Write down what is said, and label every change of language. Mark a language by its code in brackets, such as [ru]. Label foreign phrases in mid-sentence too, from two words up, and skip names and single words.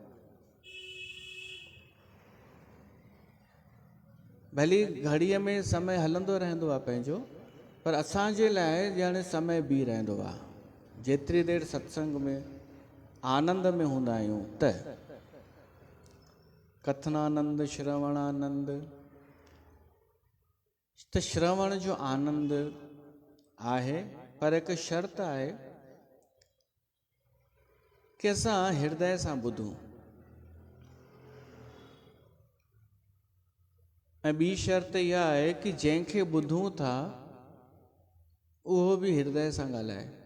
[sd] भली घड़ीअ में समय हलंदो रहंदो आहे पंहिंजो, पर असांजे लाइ ॼण समय बीह रहंदो आहे। जेतिरी देरि सत्संग में आनंद में हूंदा आहियूं त कथनानंद, श्रवणानंद। त श्रवण जो आनंद आहे, पर हिकु शर्त आहे कि असां हृदय सां ॿुधूं। ऐं ॿी शर्त इहा आहे कि जंहिंखे ॿुधूं था उहो बि हृदय सां ॻाल्हाए।